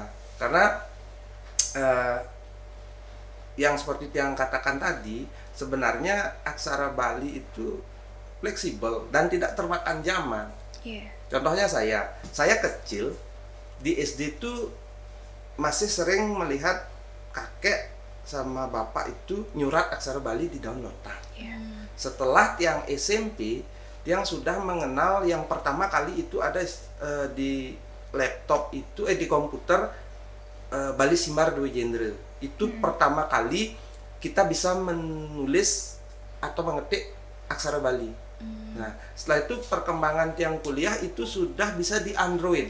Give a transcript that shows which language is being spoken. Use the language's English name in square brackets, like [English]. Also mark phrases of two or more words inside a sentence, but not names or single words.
[Indonesian] Karena yang seperti yang katakan tadi, sebenarnya aksara Bali itu fleksibel dan tidak termakan zaman. Contohnya saya kecil di SD itu masih sering melihat kakek sama bapak itu nyurat aksara Bali di download. Nah, Iya. setelah tiang SMP, tiang sudah mengenal yang pertama kali itu ada di laptop itu di komputer Bali Simbar Dwi Genre. Itu pertama kali kita bisa menulis atau mengetik aksara Bali. Nah, setelah itu perkembangan tiang kuliah itu sudah bisa di Android.